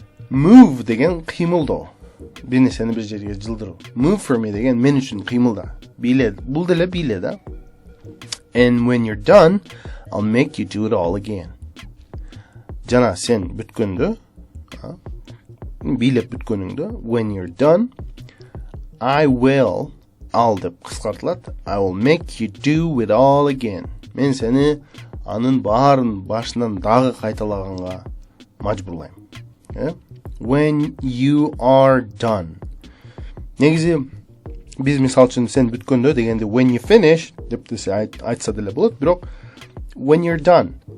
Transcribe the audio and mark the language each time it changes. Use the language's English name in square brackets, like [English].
[Kyrgyz] Move деген кыймылдоо. Бир нерсени бир жерге жылдыруу. [English] Move for me [Kyrgyz] деген мен үчүн кыймылда. Биле, бул деле биле да. [English] And when you're done, I'll make you do it all again. [Kyrgyz] Жана сен бүткөндө, билеп бүткөнүңдө, [English] when you're done, I'll [Kyrgyz] деп кыскартылат. [English] I will make you do it all again. [Kyrgyz] Мен сени анын баарын башынан дагы кайталаганга мажбурлайм. [English] When you are done. [Kyrgyz] Негизи биз мисал үчүн сен бүткөндө дегенде [English] when you finish [Kyrgyz] деп айтса деле болот, бирок [English] when you're done.